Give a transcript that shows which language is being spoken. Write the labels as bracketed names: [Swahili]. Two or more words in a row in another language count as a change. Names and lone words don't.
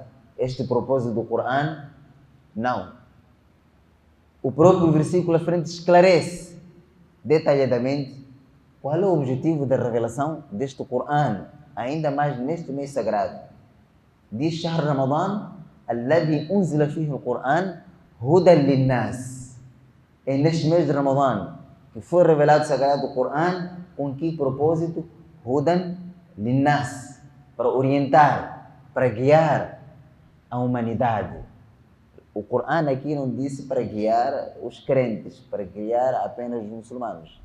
[Portuguese] Este propósito do Coran, não. O próprio versículo à frente esclarece detalhadamente qual é o objetivo da revelação deste Coran, ainda mais neste mês sagrado. [Arabic] Diz شهر رمضان الذي أنزل فيه القرآن هدى للناس. [Portuguese] É neste mês de Ramadã que foi revelado o sagrado Coran, com que propósito? [Arabic] هدى للناس, [Portuguese] para orientar, para guiar a humanidade. O Coran aqui não disse para guiar os crentes, para guiar apenas os muçulmanos.